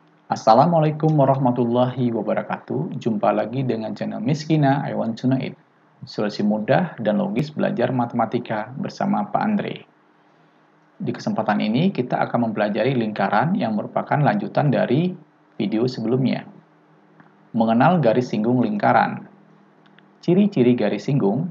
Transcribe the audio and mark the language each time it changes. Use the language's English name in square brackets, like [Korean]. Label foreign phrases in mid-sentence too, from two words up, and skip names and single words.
[Arabic] السلام عليكم ورحمة الله وبركاته. [Indonesian] Jumpa lagi dengan channel Miskina I Want to Know It. Solusi mudah dan logis belajar matematika bersama Pak Andre. Di kesempatan ini kita akan mempelajari lingkaran yang merupakan lanjutan dari video sebelumnya. Mengenal garis singgung lingkaran. Ciri-ciri garis singgung.